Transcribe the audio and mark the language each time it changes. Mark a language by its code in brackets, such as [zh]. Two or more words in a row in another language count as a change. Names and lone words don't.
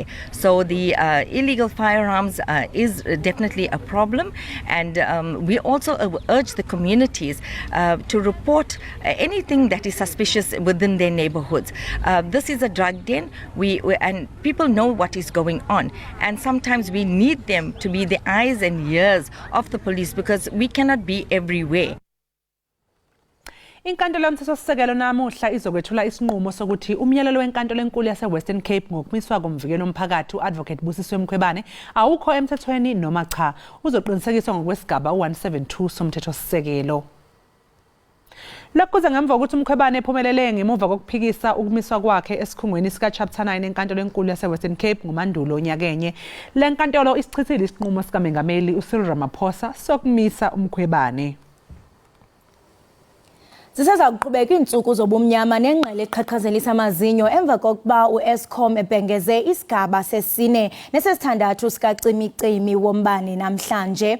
[en] So the illegal firearms is definitely a problem, and we also urge the communities to report anything that is suspicious within their neighborhoods. This is a drug den, and people know what is going on, and sometimes we need them to be the eyes and ears of the police because we cannot be everywhere. [zu] Inkantolo yomthethosisekelo namuhla izokwethula isinqumo sokuthi umyalelo wenkantolo enkulu yase-Western Cape ngokumiswa komvikelo omphakathi u-Advocate Busisiwe Mkhwebane awukho emthethweni noma cha, uzoqinisekiswa ngokwesigaba 172 somthethosisekelo. Lokhu kuze ngemva kokuthi Mkhwebane ephumelele ngemuva kokuphikisa ukumiswa kwakhe esikhungweni sika Chapter 9 enkantolo enkulu yase-Western Cape ngomandulo onyakanye. Le nkantolo isichithile isinqumo sikaMengameli uCyril Ramaphosa sokumisa uMkhwebane. [xh] Siseza kuqhubeka iintsuku zobumnyama nengqele eqhaqhazelisa amazinyo emva kokuba uEskom ebhengeze isigaba sesine nesesithandathu sikacimicimi wombane namhlanje.